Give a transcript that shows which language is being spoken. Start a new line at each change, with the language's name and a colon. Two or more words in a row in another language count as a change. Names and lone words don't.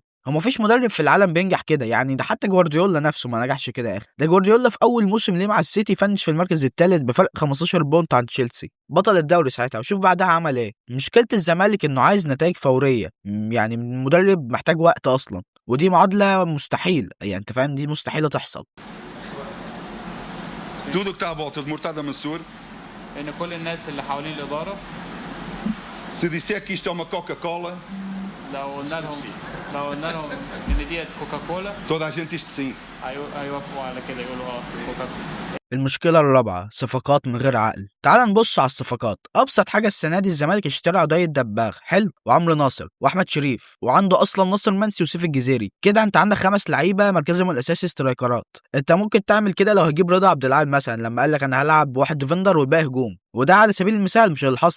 Arabic: هو مفيش مدرب في العالم بينجح كده. يعني ده حتى جوارديولا نفسه ما نجحش كده يا اخي. ده جوارديولا في اول موسم ليه مع السيتي فنش في المركز الثالث بفرق 15 بونت عن تشيلسي، بطل الدوري ساعتها. وشوف بعدها عمل ايه. مشكله الزمالك انه عايز نتائج فوريه، يعني المدرب محتاج وقت اصلا، ودي معادله مستحيل. يعني انت فاهم دي مستحيله تحصل.
Portuguese: Tudo que está à volta de Murtada Mansur
Arabic: ان كل الناس اللي حوالين الاداره
Portuguese: Se disser que isto é uma Coca-Cola,
Arabic: لو قلنا لهم ان ديت كوكاكولا
Portuguese: toda a gente diz que sim.
Arabic: هيوافقوا على كده، يقولوا كوكاكولا. المشكلة الرابعة، صفقات من غير عقل. تعال نبص على الصفقات. أبسط حاجة السنة دي الزمالك اشترى عضية دباغ حلو وعمرو ناصر وأحمد شريف، وعنده أصلا ناصر منسي وسيف الجزيري. كده أنت عندك 5 لعيبة مركزهم الأساسي سترايكرات. أنت ممكن تعمل كده لو هتجيب رضا عبد العال مثلا لما قال لك أنا هلعب واحد ديفندر والباقي هجوم، وده على سبيل المثال مش الحصر.